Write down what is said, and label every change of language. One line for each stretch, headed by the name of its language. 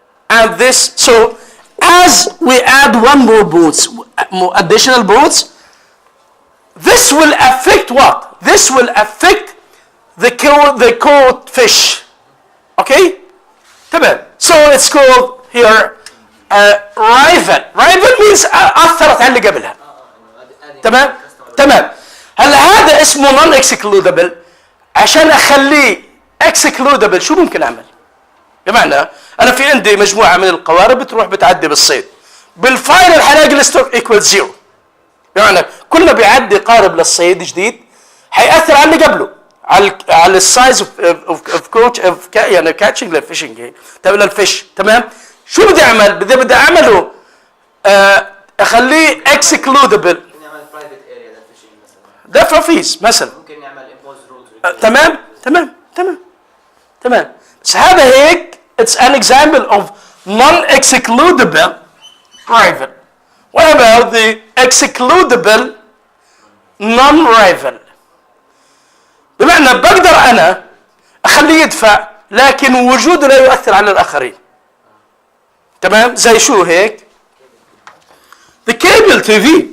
English: And this, so as we add one more boats, more additional boats, this will affect what? This will affect the caught fish. Okay?
Arabic: تمام.
English: So it's called here rival. Rival means
Arabic: أثرت على اللي قبلها. تمام؟ تمام. هلا هذا اسمه non excludable. عشان أخليه excludable شو ممكن أعمل؟ بمعنى أنا في عندي مجموعة من القوارب بتروح بتعدي بالصيد. بالفاينل حلاقي الستوك equal 0. بمعنى كل ما بيعدي قارب للصيد جديد حيأثر على اللي قبله، على السايز اوف كوتش يعني كاتشنج للفيشنج للفيش. تمام؟ شو بدي اعمل؟ بدي اعمله اخليه اكسكلودبل. ممكن نعمل برايفت اريا للفيشنج مثلا. ده فيز مثلا. ممكن نعمل امبوز رولز. تمام.
English: بس هذا هيك it's an example of non-excludable rival. What about the excludable non-rival؟
Arabic: بمعنى بقدر أنا أخليه يدفع لكن وجوده لا يؤثر على الآخرين. تمام؟ زي شو هيك؟
English: The cable TV.